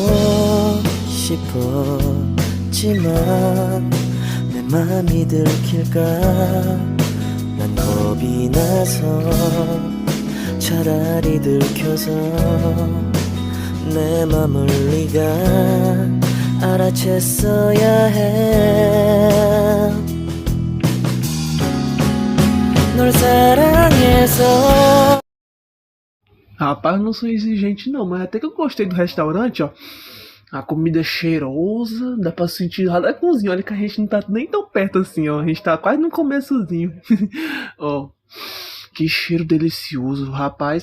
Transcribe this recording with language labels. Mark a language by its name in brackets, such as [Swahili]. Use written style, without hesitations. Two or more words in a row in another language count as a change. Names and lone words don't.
[Korean] 싶었지만 내 맘이 들킬까 난 겁이 나서 차라리 들켜서 내 맘을 네가 알아챘어야 해 널 사랑해서. [Portuguese] Rapaz, eu não sou exigente não, mas até que eu gostei do restaurante, ó. A comida é cheirosa, dá pra sentir lá da cozinha. Olha que a gente não tá nem tão perto assim, ó. A gente tá quase no começozinho. Ó, que cheiro delicioso, rapaz.